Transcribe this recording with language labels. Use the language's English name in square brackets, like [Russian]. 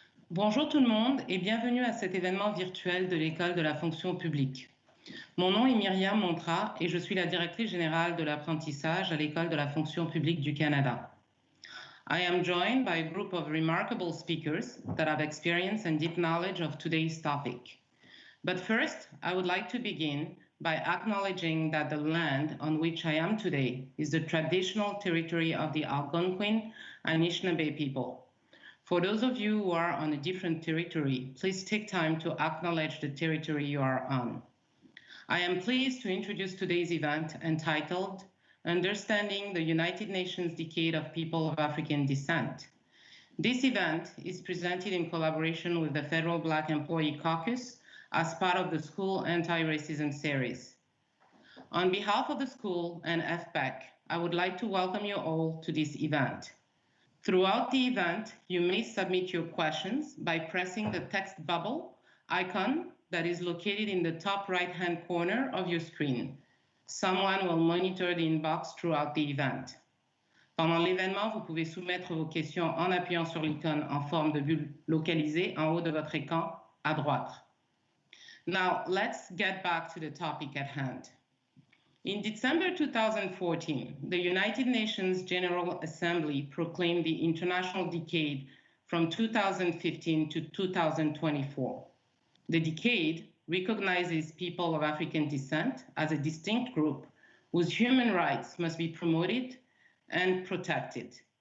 [French] Bonjour tout le monde et bienvenue à cet événement virtuel de l'École de la fonction publique. Mon nom est Myriam Montra et je suis la directrice générale de l'apprentissage à l'École de la fonction publique du Canada. [English] I am joined by a group of remarkable speakers that have experience and deep knowledge of today's topic. But first, I would like to begin by acknowledging that the land on which I am today is the traditional territory of the Algonquin and Anishinaabe people. For those of you who are on a different territory, please take time to acknowledge the territory you are on. I am pleased to introduce today's event entitled Understanding the United Nations Decade of People of African Descent. This event is presented in collaboration with the Federal Black Employee Caucus as part of the School Anti-Racism Series. On behalf of the school and FPEC, I would like to welcome you all to this event. Throughout the event, you may submit your questions by pressing the text bubble icon that is located in the top right-hand corner of your screen. Someone will monitor the inbox throughout the event. [French] Pendant l'événement, vous pouvez soumettre vos questions en appuyant sur l'icône en forme de bulle localisée en haut de votre écran à droite. [English] Now, let's get back to the topic at hand. In December 2014, the United Nations General Assembly proclaimed the International Decade from 2015 to 2024. The decade recognizes people of African descent as a distinct group whose human rights must be promoted and protected.